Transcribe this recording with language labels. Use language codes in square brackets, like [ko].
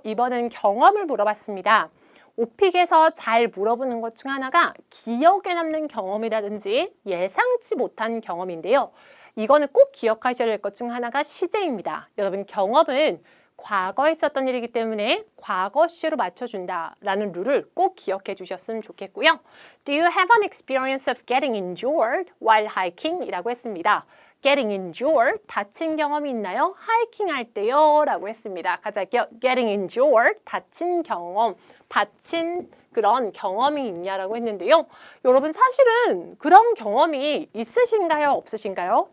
[ko] 이번엔 경험을 물어봤습니다. 오픽에서 잘 물어보는 것 중 하나가 기억에 남는 경험이라든지 예상치 못한 경험인데요. 이거는 꼭 기억하셔야 될 것 중 하나가 시제입니다. 여러분, 경험은 과거에 있었던 일이기 때문에 과거 시제로 맞춰준다라는 룰을 꼭 기억해 주셨으면 좋겠고요. [en] Do you have an experience of getting injured while hiking? [ko] 이라고 했습니다. [en] Getting injured, [ko] 다친 경험이 있나요? 하이킹 할 때요 라고 했습니다. 같이 할게요. [en] Getting injured, [ko] 다친 경험, 다친 그런 경험이 있냐라고 했는데요. 여러분 사실은 그런 경험이 있으신가요? 없으신가요?